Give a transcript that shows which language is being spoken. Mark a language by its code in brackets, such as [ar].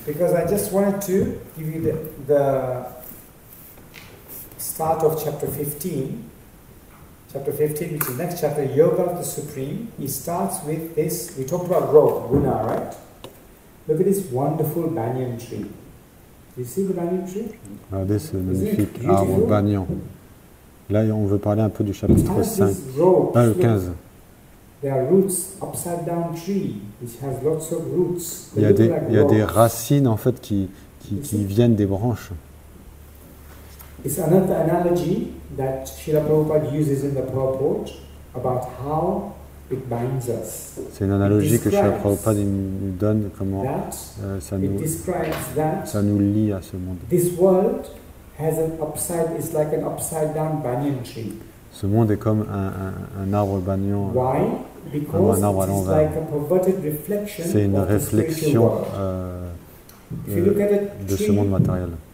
[en] Because I just wanted to give you the start of chapter 15. Chapter 15, which is the next chapter, Yoga of the Supreme. He starts with this. We talked about rope, guna, right? Look at this wonderful banyan tree. You see the banyan tree? [fr] Regardez ce magnifique arbre banyan. Là, on veut parler un peu du chapitre 5, 15. [en] There are roots, upside down tree, which has lots of roots. [fr] Il y a des racines en fait qui viennent des branches. [en] It's another analogy that Srila Prabhupada uses in the purport about how it binds us. [fr] C'est une analogie que Srila Prabhupada nous donne comment ça nous lie à ce monde. [en] This world has is like an upside down banyan tree. [fr] Ce monde est comme un arbre banyan, un arbre à l'envers. C'est une réflexion de ce monde matériel.